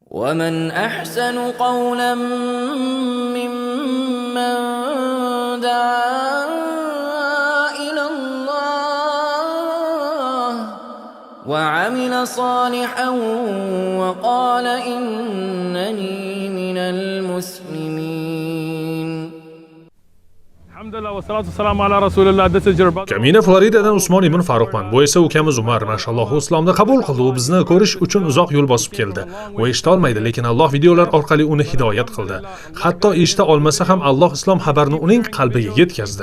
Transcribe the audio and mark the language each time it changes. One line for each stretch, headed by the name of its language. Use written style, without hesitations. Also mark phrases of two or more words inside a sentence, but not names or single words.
Arabic: ومن أحسن قولا ممن دعا إلى الله وعمل صالحا وقال إنني من المسلمين.
Uzbek: Kamina Floridadan Usmon ibn Faruqman. Bu esa ukamiz Umar, mashalloh, islomni qabul qildi. U bizni ko'rish uchun uzoq yo'l bosib keldi. U eshita olmaydi, lekin Alloh videolar orqali uni hidoyat qildi. Hatto eshita olmasa ham Alloh islom xabarini uning qalbiga yetkazdi.